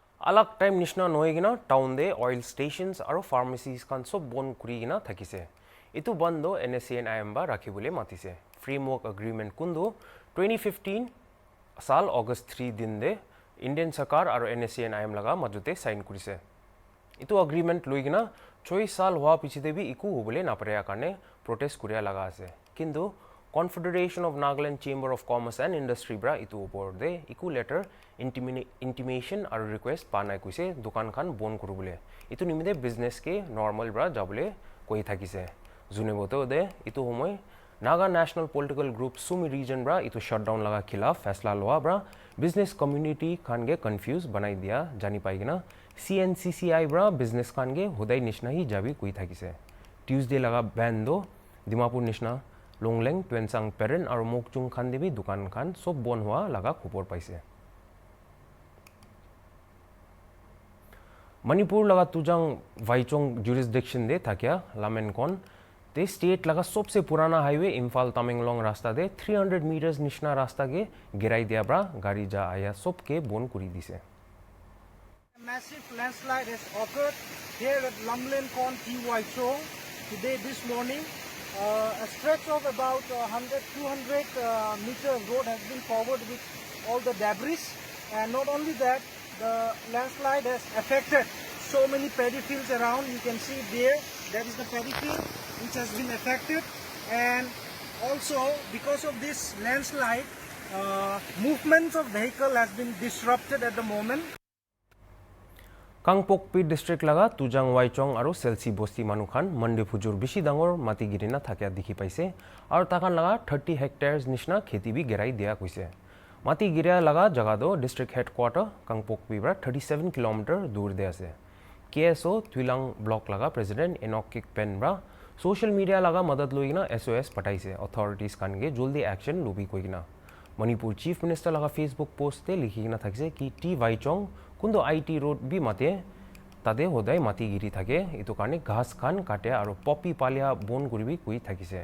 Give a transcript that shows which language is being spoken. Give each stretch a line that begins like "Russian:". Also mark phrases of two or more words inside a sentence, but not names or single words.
Naga Pidgin: अलग टाइम निश्ना नहोइकिना टाउन दे
English: oil stations
Naga Pidgin: और फार्मेसीज खान सब बन करिकिना थाकिसे इतु बंदो NSCN-IM बा राखिबुले मातिसे
English: framework agreement
Naga Pidgin: कुंदो 2015 साल अगस्त 3 दिन दे इंडियन सरकार और NSCN-IM लगा मजुते साइन करिसे इतु एग्रीमेंट लुइकिना 6 साल हुआ पिछे भी इकु होबले नापरेया कारणे प्रोटेस्ट करिया लगा आसे किंतु Confederation of Nagaland Chamber of Commerce and Industry bra itu opor de iku
English: letter intimation
Naga Pidgin: और request पाना कुसे दुकान खान बोन करू बोले इतु निमिदे business के normal bra जाबले कोई था किसे जुने बोतो दे इतु हमोय नागा
English: national political group
Naga Pidgin: सुमी रीजन ब्रा इतु शटडाउन लगा खिलाफ फैसला लवा ब्रा
English: business community
Naga Pidgin: खान के कंफ्यूज बनाई दिया जानी पाएगी ना CNCCI ब्रा बिजनेस खान के हुदाई निशना ही जाबी कोई था किसे ट्यूसडे लगा बैन दो दिमापुर निशना लोंगलेंग ट्वेंसांग पेरेन और मोकचुंग खान भी दुकान खान सब बन हुआ लगा खबर पाइसे मणिपुर लगा तुजांग वाइचोंग जुरिसडिक्शन दे था क्या लामेनकॉन ते स्टेट लगा सबसे पुराना हाईवे इम्फाल तमेंगलोंग रास्ता दे 300 मीटर्स निशना रास्ता के गिराई दिया ब्रा गाड़ी जा आया सब के बोन कुरी दिसे
English: Massive landslide has occurred here at Lamlenkon T Waichong today this morning. A stretch of about 100-200 meters road has been covered with all the debris, and not only that, the landslide has affected so many paddy fields around. You can see there, that is the paddy field which has been affected, and also because of this landslide, movements of vehicle has been disrupted at the moment.
Naga Pidgin: कांगपोकपी डिस्ट्रिक्ट लगा तुजांग वाइचोंग और सेल्सी बस्ती मानुखान मंडी फुजुर बिशी डांगर माटी गिरिना थाकिया दिखी पाइसे और ताकान लगा 30 हेक्टेयर्स निशना खेती भी गिराई दिया कुइसे माटी गिरिया लगा जगह दो
English: district headquarter
Naga Pidgin: कांगपोकपी ब्रा 37 किलोमीटर दूर दे आसे KSO ट्विलांग ब्लॉक लगा प्रेसिडेंट एनोकिक पेन ब्रा
English: social media
Naga Pidgin: लगा मदद लोइना SOS पटाइसे अथॉरिटीज कानगे जल्दी एक्शन लोबी कोइना मणिपुर
English: chief minister
Naga Pidgin: लगा फेसबुक पोस्ट ते लिखिना थाकिसे कि टी वाइचोंग कुंदो IT रोड भी माते तादे होदाय माटी गिरी थाके इतो कारणे घास खान काटे और पपी पालिया बोन गुरिबी कुई थाकिसे